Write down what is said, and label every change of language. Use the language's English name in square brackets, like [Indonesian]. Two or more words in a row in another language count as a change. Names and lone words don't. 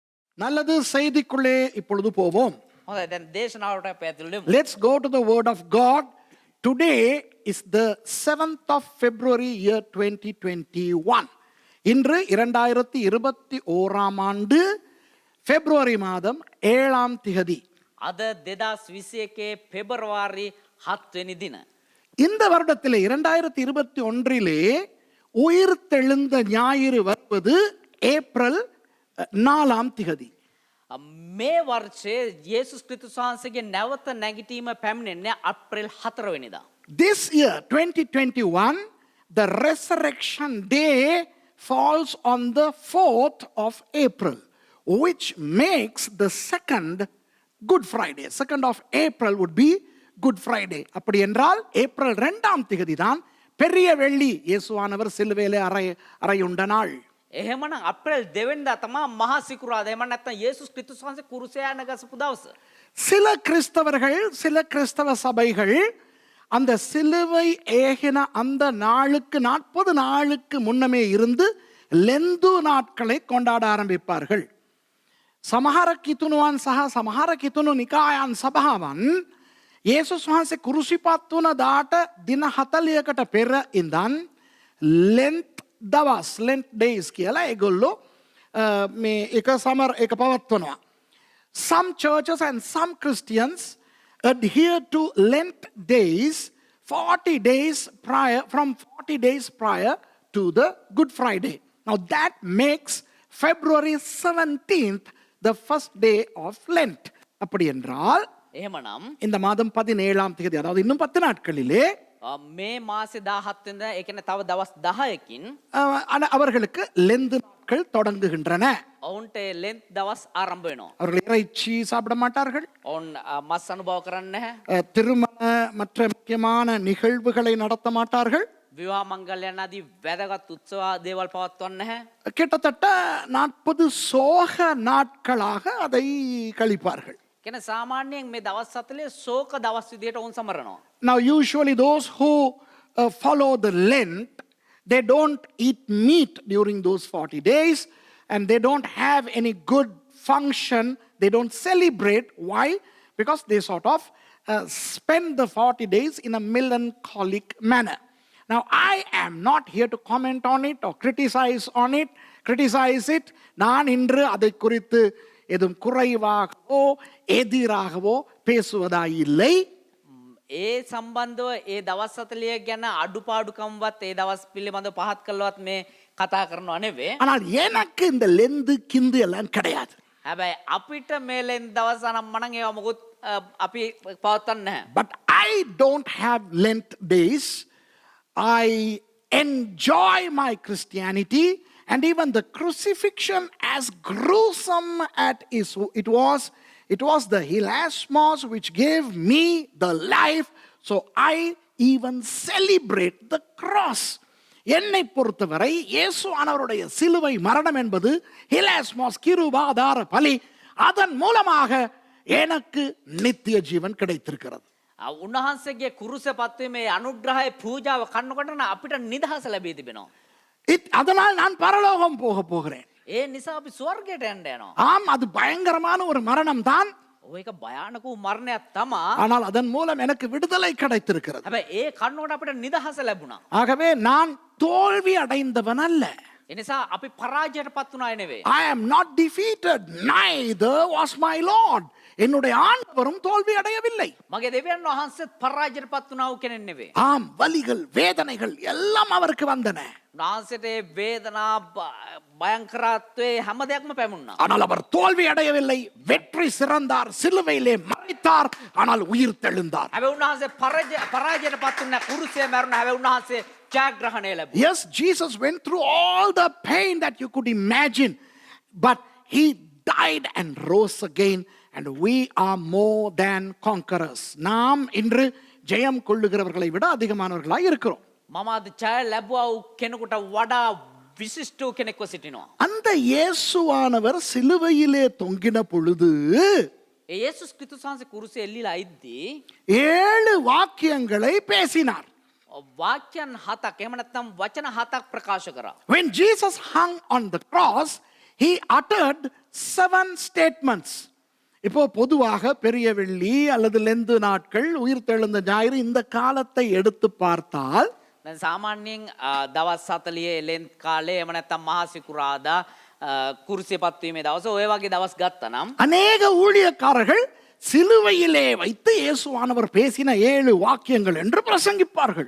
[Tamil] நல்லது, செய்திக்குள்ளே இப்பொழுது போவோம். [Sinhala] හොඳයි දැන් දේශනාවට අපි ඇතුළු වෙමු. [English] Let's go to the word of God. Today is the 7th of February year 2021. [Tamil] இன்று 2021ஆம் ஆண்டு பிப்ரவரி மாதம் 7ஆம் திகதி. [Sinhala] අද 2021 පෙබරවාරි 7 වෙනි දින. [Tamil] இந்த வருடத்திலே 2021 உயிர் தெழுந்த ஞாயிறு வருவது ஏப்ரல் 4ஆம் திகதி. [Sinhala] මේ වර්ෂයේ යේසුස් ක්‍රිස්තුස් වහන්සේගේ නැවත නැගිටීම පැමිණෙන්නේ අප්‍රේල් 4 වෙනිදා. [English] This year 2021, the resurrection day falls on the 4th of April, which makes the second Good Friday. 2nd of April would be Good Friday. [Tamil] அப்படி என்றால் ஏப்ரல் 2ஆம் திகதி தான் பெரிய வெள்ளி, இயேசுவானவர் சிலுவையிலே அறையுண்ட நாள். [Sinhala] එහෙමනම් අප්‍රේල් 2 වෙනිදා තමයි මහා සිකුරාදා. එහෙම නැත්නම් යේසුස් ක්‍රිස්තුස් වහන්සේ කුරුසය නැගසපු දවස. [Tamil] சில கிறிஸ்தவர்கள், சில கிறிஸ்தவ சபைகள் அந்த சிலுவை ஏகின அந்த நாளுக்கு 40 நாளுக்கு முன்னமே இருந்து லெந்து நாட்களை கொண்டாட ஆரம்பிப்பார்கள். [Sinhala] සමහර කිතුනුවන් සහ සමහර කිතුණු නිකායන් සභාවන් යේසුස් වහන්සේ කුරුසිපත් වුණ දාට දින 40කට පෙර ඉඳන් ලෙන්ත් දවස්, [English] Lent days [Sinhala] කියලා ඒගොල්ලෝ මේ එක පවත්වනවා. [English] Some churches and some Christians adhere to Lent days 40 days prior, from 40 days prior to the Good Friday. Now that makes February 17th the first day of Lent. [Tamil] அப்படி என்றால் [Sinhala] එහෙමනම් [Tamil] இந்த மாதம் 17ஆம் தேதி, அதாவது இன்னும் 10 நாட்களிலே [Sinhala] මේ මාසේ 17 වෙනිදා ඒ කියන්නේ තව දවස් 10කින් [Tamil] அவர்களுக்கு லெந்து நாட்கள் தொடங்குகின்றன. [Sinhala] ඔවුන්ට ලෙන්ත් දවස් ආරම්භ වෙනවා. [Tamil] அவர்கள் இறைச்சி சாப்பிட மாட்டார்கள். [Sinhala] ඔවුන් මස් අනුභව කරන්නේ නැහැ. [Tamil] திருமண மற்ற முக்கியமான நிகழ்வுகளை நடத்த மாட்டார்கள். [Sinhala] විවාහ මංගල්‍යයන් ආදී වැදගත් උත්සව දේවල් පවත්වන්නේ නැහැ. [Tamil] கிட்டத்தட்ட 40 சோக நாட்களாக அதை கழிப்பார்கள். [Sinhala] කියන්නේ සාමාන්‍යයෙන් මේ දවස් 40 ශෝක දවස් විදියට ඔවුන් සමරනවා. [English] Now usually those who follow the Lent, they don't eat meat during those 40 days and they don't have any good function, they don't celebrate. Why? Because they sort of spend the 40 days in a melancholic manner. Now I am not here to comment on it or criticize it. [Tamil] நான் இன்று அதை குறித்து எதுவும் குறைவாகவோ எதிராகவோ பேசுவதாயில்லை. [Sinhala] ඒ සම්බන්ධව ඒ දවස් 40 ගැන අඩුපාඩුකම්වත් ඒ දවස් පිළිබඳව පහත් කළවත් මේ කතා කරනව නෙවෙයි. [Tamil] ஆனால் எனக்கு இந்த லெந்து கிந்து எல்லாம் கிடையாது. [Sinhala] හැබැයි අපිට මේ ලෙන් දවස් අනම්මනම් ඒවා මොකුත් අපි පවත්වන්නේ නැහැ. [English] But I don't have Lent days. I enjoy my Christianity, and even the crucifixion, as gruesome as it was the hilasmos which gave me the life, so I even celebrate the cross. [Tamil] என்னை பொறுத்தவரை இயேசுவானவருடைய சிலுவை மரணம் என்பது ஹிலாஸ்மோஸ், கிருபாதார பலி. அதன் மூலமாக எனக்கு நித்திய ஜீவன் கிடைத்திருக்கிறது. [Sinhala] උන්වහන්සේගේ කුරුස පත්වීමේ අනුග්‍රහය පූජාව කන්නකොට අපිට නිදහස ලැබී තිබෙනවා. [Tamil] அதனால் நான் பரலோகம் போகிறேன். [Sinhala] ඒ නිසා අපි ස්වර්ගයට යන්න යනවා. [Tamil] ஆம், அது பயங்கரமான ஒரு மரணம் தான். [Sinhala] ඒක භයානක වූ මරණයක් තමා. [Tamil] ஆனால் அதன் மூலம் எனக்கு விடுதலை கிடைத்திருக்கிறது. [Sinhala] හැබැයි ඒ කන්නකොට අපිට නිදහස ලැබුණා. [Tamil] ஆகவே நான் தோல்வி அடைந்தவன் அல்ல. [Sinhala] ඒ නිසා අපි පරාජයට පත් වුණා නෙවෙයි. [English] I am not defeated, neither was my Lord. [Tamil] என்னுடைய ஆண்டவரும் தோல்வி அடையவில்லை. [Sinhala] මගේ දෙවියන් වහන්සේත් පරාජයට පත් වුණා වූ කෙනෙක් නෙවෙයි. [Tamil] ஆம், வலிகள் வேதனைகள் எல்லாம் அவருக்கு வந்தன. [Sinhala] උන්වහන්සේට වේදනා භයංකරත්වයේ හැම දෙයක්ම පැමුණා. [Tamil] ஆனால் அவர் தோல்வி அடையவில்லை. வெற்றி சிறந்தார், சிலுவையிலே மரித்தார், ஆனால் உயிர் தெழுந்தார். [Sinhala] හැබැයි උන්වහන්සේ පරාජයට පත් වුණා. කුරුසයේ මැරුණා. හැබැයි උන්වහන්සේ ජයග්‍රහණය ලැබුවා. [English] Yes, Jesus went through all the pain that you could imagine, but he died and rose again, and we are more than conquerors. [Tamil] நாம் இன்று ஜெயம் கொள்ளுகிறவர்களை விட அதிகமானவர்களாய் இருக்கிறோம். [Sinhala] මම අද ජය ලැබුවා වූ කෙනෙකුට වඩා විශිෂ්ට වූ කෙනෙක්ව සිටිනවා. [Tamil] அந்த இயேசுவானவர் சிலுவையிலே தொங்கின பொழுது [Sinhala] ඒ යේසුස් ක්‍රිස්තුස් වහන්සේ කුරුසයේ එල්ලීලා ඉද්දී [Tamil] 7 வாக்கியங்களை பேசினார். [Sinhala] වාක්‍යයන් 7ක් එහෙම නැත්නම් වචන 7ක් ප්‍රකාශ කරා. [English] When Jesus hung on the cross, he uttered 7 statements. [Tamil] இப்போ பொதுவாக பெரிய வெள்ளி அல்லது லெந்து நாட்கள், உயிர்த்தெழுந்த ஞாயிறு இந்த காலத்தை எடுத்து பார்த்தால் [Sinhala] දැන් සාමාන්‍යයෙන් දවස් 40 ලෙන්ත් කාලේ එහෙම නැත්නම් මහා සිකුරාදා කුරුසිය පත්වීමේ දවස ඔය වගේ දවස් ගත්තා නම් [Tamil] அநேக ஊழியக்காரர்கள் சிலுவையிலே வைத்து இயேசுவானவர் பேசின 7 வாக்கியங்கள் என்று பிரசங்கிப்பார்கள்.